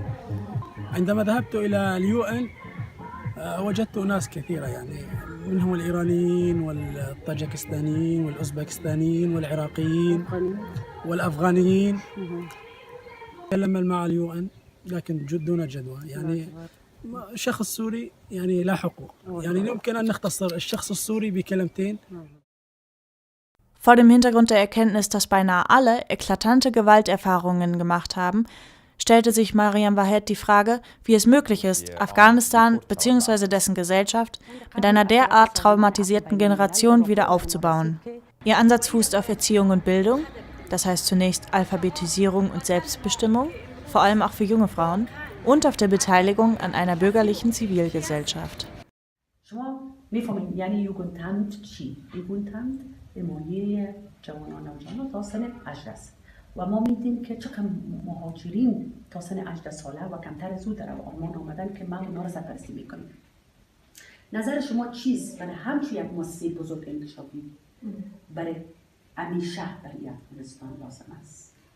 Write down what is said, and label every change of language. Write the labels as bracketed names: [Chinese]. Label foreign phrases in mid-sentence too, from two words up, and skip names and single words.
[Arabic] عندما ذهبت إلى اليو وجدت ناس كثيرة، يعني منهم الإيرانيين والطاجكستانيين والأوزبكستانيين والعراقيين والأفغانيين. تكلم مع اليو لكن دون جدوى، يعني شخص سوري يعني لا حقوق. يعني يمكن أن نختصر الشخص السوري بكلمتين. [German] Vor dem Hintergrund der Erkenntnis, dass beinahe alle eklatante Gewalterfahrungen gemacht haben, stellte sich Mariam Wahed die Frage, wie es möglich ist, Afghanistan bzw. dessen Gesellschaft mit einer derart traumatisierten Generation wieder aufzubauen. Ihr Ansatz fußt auf Erziehung und Bildung, das heißt zunächst Alphabetisierung und Selbstbestimmung, vor allem auch für junge Frauen, und auf der Beteiligung an einer bürgerlichen Zivilgesellschaft. [Persian] و ما میدیم که چقدر مهاجرین تا سن 18 ساله و کمتر از او در آلمان آمدن که ما اونا رو سرپرستی میکنیم. نظر شما چیست برای همچون یک مؤسسه بزرگ انکشافی برای همین شهر برای افغانستان لازم است؟